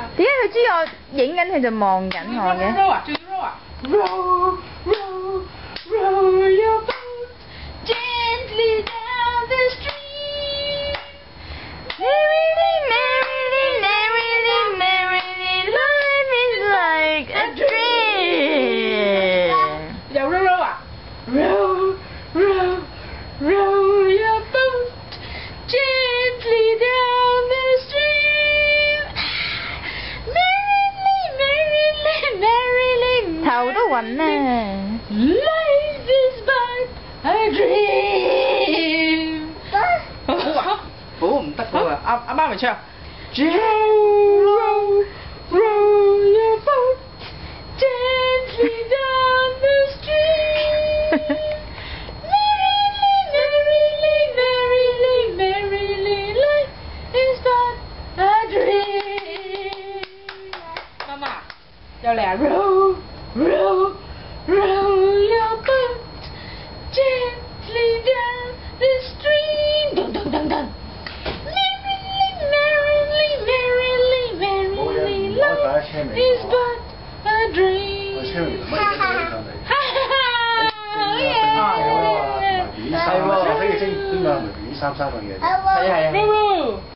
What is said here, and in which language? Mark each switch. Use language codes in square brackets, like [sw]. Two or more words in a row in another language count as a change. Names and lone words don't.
[yue] 點解佢知我影緊佢就望緊我嘅？ row 啊，仲要 row 啊 [en] ？Row row row your boat gently down the stream. Merrily, merrily, merrily, merrily, life is like a dream. [yue] 又 row 啊 [en] ？Row row row your boat gently down the stream. Merrily, merrily, merrily, [yue] 頭都暈啊！ [en] life is but a dream. [yue] 好啊，好唔得噶喎，阿媽咪唱。 [en] Row row your boat gently down the stream. Merrily, merrily, merrily, merrily, life is but a dream. [yue] 媽媽，又嚟啊 [en] ！Row row row your boat gently down the stream. Dun dun dun dun. Merrily, merrily, merrily, merrily, life is but a dream. [yue] 我車完乜嘢都冇上嚟。好嘢！係喎，飛機邊個咪魚三個嘢？係啊係啊。